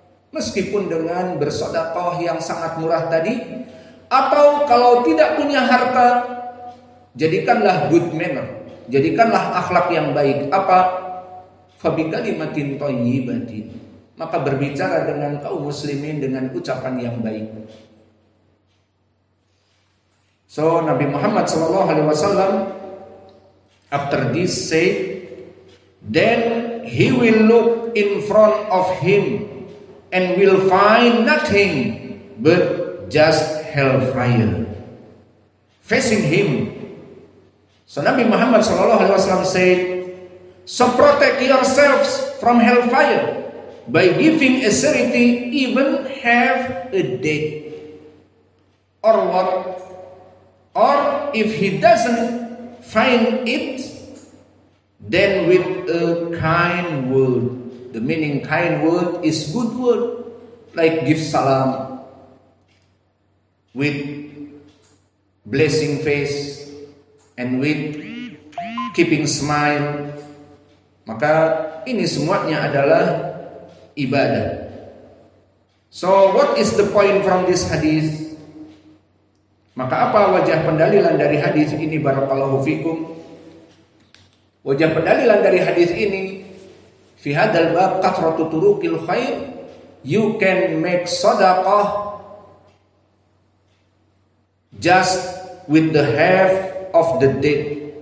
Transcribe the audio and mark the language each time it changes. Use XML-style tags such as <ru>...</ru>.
<id>Meskipun dengan bersedekah yang sangat murah tadi, atau kalau tidak punya harta, jadikanlah</id> <en>good manner,</en> <id>jadikanlah akhlak yang baik. Apa?</id> <ar>Fabi kalimatin thayyibatin.</ar> <id>Maka berbicara dengan kaum muslimin dengan ucapan yang baik.</id> <en>So Nabi Muhammad SAW after this said, then he will look in front of him and will find nothing but just hellfire facing him. So Nabi Muhammad SAW said, so protect yourselves from hellfire by giving a charity, even have a date. Or what? Or if he doesn't find it, then with a kind word. The meaning kind word is good word, like give salam, with blessing face, and with keeping smile.</en> <id>Maka ini semuanya adalah ibadah.</id> <en>So what is the point from this hadis?</en> <id>Maka apa wajah pendalilan dari hadis ini</id> <ar>barakallahu fikum?</ar> <id>Wajah pendalilan dari hadis ini</id> <ar>fi hadzal bab kathratu turuqil khair,</ar> <en>you can make sedekah just with the half of the deed.</en>